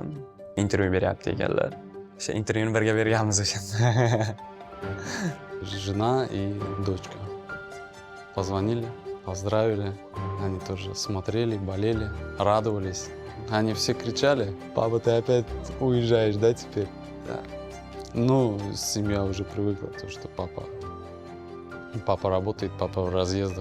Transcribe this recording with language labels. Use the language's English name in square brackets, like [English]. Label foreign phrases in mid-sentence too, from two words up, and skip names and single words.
[Uzbek] Intervyu beryapti ekanlar. O'sha intervyuni birga berganmiz o'shanda. [Russian] Жена и дочка. Позвонили, поздравили. Они тоже смотрели, болели, радовались. Они все кричали: папа, ты опять уезжаешь, да, теперь? Да. Ну, семья уже привыкла, то, что папа работает, папа в разъездах.